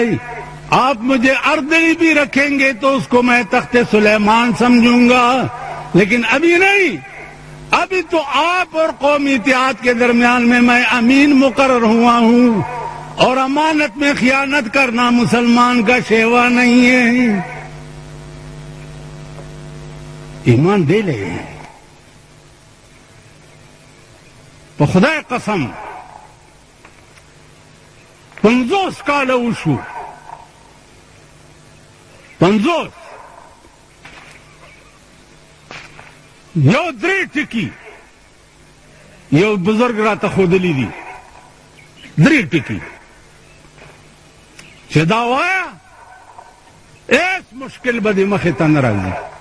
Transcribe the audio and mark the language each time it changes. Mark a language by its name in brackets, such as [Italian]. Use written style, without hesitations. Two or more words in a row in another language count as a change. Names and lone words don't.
[Urdu] آپ مجھے اردری بھی رکھیں گے تو اس کو میں تخت سلیمان سمجھوں گا، لیکن ابھی نہیں. ابھی تو آپ اور قومی اتحاد کے درمیان میں امین مقرر ہوا ہوں، اور امانت میں خیانت کرنا مسلمان کا شیوا نہیں ہے. [Pashto] ایمان دی لې په خدای قسم 50 کاله وشو 50 یو درې ټکي یو بزرگ راته ښودلي دي 3 ټکي چې دا وایه هیڅ مشکل به دې مخې ته نه راځي